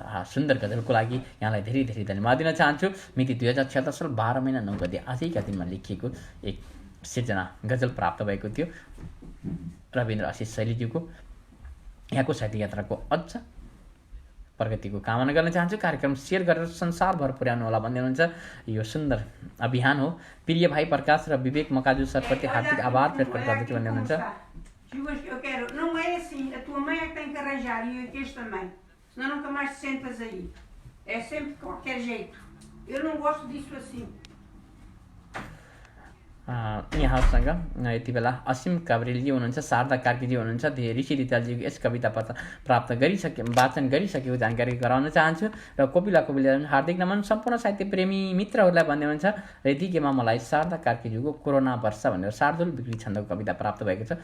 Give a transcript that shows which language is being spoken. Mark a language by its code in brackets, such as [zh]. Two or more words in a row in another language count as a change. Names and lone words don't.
[ne] सुन्दर गजलको लागि यहाँलाई धेरै धेरै धन्यवाद दिन चाहन्छु। मिति 2076 साल 12 महिना 9 गते आजैका दिनमा लेखिएको एक सृजना गजल प्राप्त भएको थियो रविन्द्र आशिष शैलीज्यूको। यहाँको साहित्य यात्राको अझ प्रगतिको कामना गर्न चाहन्छु। कार्यक्रम सेयर गरेर संसारभर पुर्याउनु होला भन्दै हुनुहुन्छ। यो सुन्दर अभियान हो। प्रिय भाइ प्रकाश र विवेक मकाजु सरप्रति हार्दिक आभार व्यक्त गर्दछु भन्दै हुनुहुन्छ। [pt] Eu quero, não é assim, a tua mãe é que tem que arranjar e o Inês também, senão nunca mais te sentas aí. É sempre de qualquer jeito. Eu não gosto disso assim. [ne] यहाँसँग यति बेला असीम काभ्रेलजी हुनुहुन्छ, शारदा कार्कीजी हुनुहुन्छ। ऋषि रितालजी यस कविता प्राप्त वाचन गरिसकेको जानकारी गराउन चाहन्छु। र कोपिला हार्दिक नमन सम्पूर्ण साहित्य प्रेमी मित्रहरूलाई भन्दै हुनुहुन्छ। र यतिकैमा मलाई शारदा कार्कीजीको कोरोना वर्ष भनेर शार्दुल बिक्री छन्दको कविता प्राप्त भएको छ।